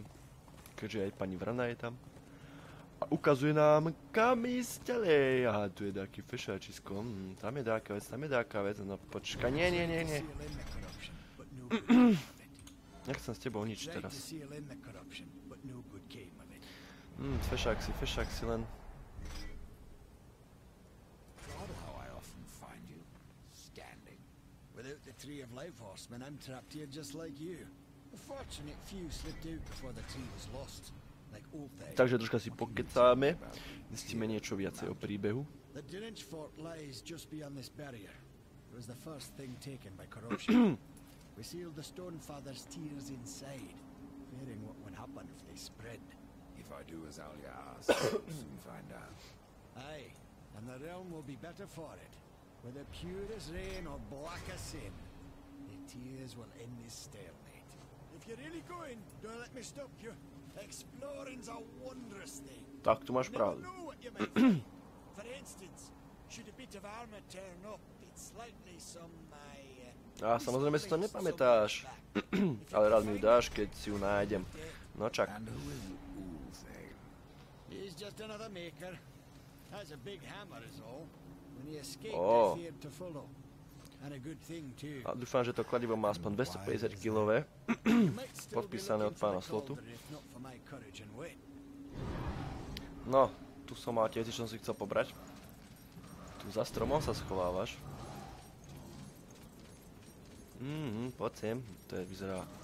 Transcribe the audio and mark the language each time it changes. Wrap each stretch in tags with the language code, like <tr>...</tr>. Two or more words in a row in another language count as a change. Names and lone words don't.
<sk>Keďže aj pani vrana je tam. A ukazuje nám, kam ísť ďalej. Aha, tu je taký fešáčisko. Tam je dáka vec. No počkaj, nie. Nechcem s tebou nič teraz. Fešák si len.</sk> <en>Without the tree of life horseman, I'm trapped here just like you. The fortunate few slipped out before the tree was lost, like old things.</en> <sk>Takže troška si pokecáme, zistíme niečo viacej o príbehu.</sk> <en>The Dinich fort lies just beyond this barrier. It was the first thing taken by corruption. We sealed the Stonefather's tears inside, fearing what would happen if they spread. If I do as Alia asks, soon find out. Aye, and the realm will be better for it. Whether pure as rain or black as sin, the tears will end this stalemate. If you're really going, don't let me stop you. Exploring's a wondrous thing.</en> <sk>Tak, tu máš pravdu.</sk> <en>For instance, should a bit of armor turn up, it's likely some</en> <sk>A samozrejme si to nepamätáš. Ale rád mi ju dáš, keď si ju nájdem. No čak.</sk> <en>And who is Ulfheim? He's just another maker. Has a big hammer is all. When he escaped, Oh. I feared to follow. And a good thing too.</en> <sk>A dúfam, že to kladivo má aspoň 250 kg. Podpísané od pána Slotu. No, tu som mal tiež, čo som si chcel pobrať. Tu za stromom sa schovávaš. Poď sem. To je, vyzerá.</sk>